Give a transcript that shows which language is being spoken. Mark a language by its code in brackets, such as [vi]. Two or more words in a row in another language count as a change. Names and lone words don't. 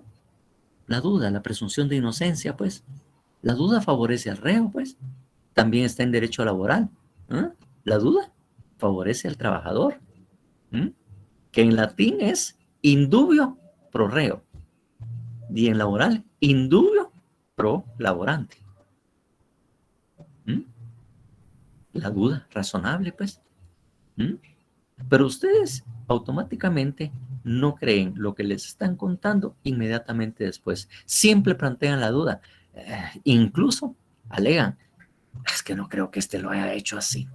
[es] La duda, la presunción de inocencia, pues. La duda favorece al reo, pues. También está en derecho laboral. La duda favorece al trabajador, que en latín es [la] indubio pro reo, [es] y en laboral, [la] indubio pro laborante. [es] La duda razonable, pues. Pero ustedes automáticamente no creen lo que les están contando inmediatamente después. Siempre plantean la duda. Incluso alegan, es que no creo que este lo haya hecho así.